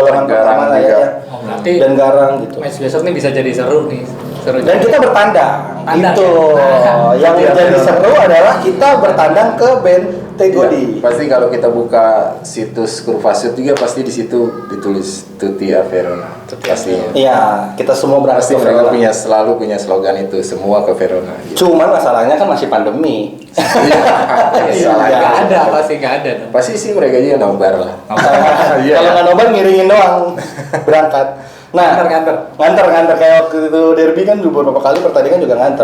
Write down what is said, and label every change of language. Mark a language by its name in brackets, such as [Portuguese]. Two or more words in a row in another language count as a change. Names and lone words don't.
[Indonesian] tergarang pertama lah juga. ya. Oh, berarti Dan garang gitu. match besok nih bisa jadi seru nih. Seru Dan juga. kita bertandang. Tandang, Itu ya? yang Iya, jadi betul. seru adalah kita bertandang ke Bentegodi. Iya, pasti kalau kita buka situs Kurvasut juga pasti di situ ditulis [Italian] Tutti a Verona. Tutti a [Indonesian] Pasti. Iya, kita semua berangkat Pasti ke mereka Verona. selalu punya slogan itu, semua ke Verona. Cuman masalahnya kan masih pandemi. Salah. Iya. Nggak ada, pasti nggak ada dong. Pasti sih mereka juga nobar lah. Iya. Kalau nggak nobar ngiringin doang berangkat. Nah, nganter kayak waktu itu derby kan beberapa kali pertandingan juga nganter.